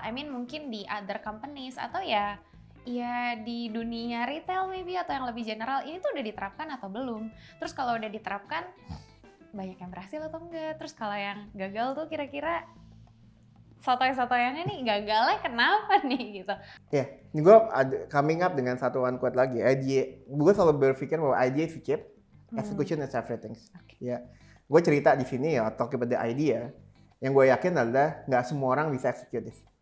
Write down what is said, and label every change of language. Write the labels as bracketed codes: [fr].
[id] I mean mungkin di [en] other companies [id] atau ya di dunia retail maybe atau yang lebih general, ini tuh udah diterapkan atau belum? Terus kalau udah diterapkan, banyak yang berhasil atau enggak? Terus kalau yang gagal tuh kira-kira sotoy-sotoyannya nih gagalnya kenapa nih gitu? Ya, ini gue coming up dengan satu one quote lagi. Gue selalu berpikir bahwa [en] idea is cheap, execution is everything. [id] Ya, gue cerita di sini ya, [en] talk about the idea. [id] Yang gue yakin adalah nggak semua orang bisa [en] execute this.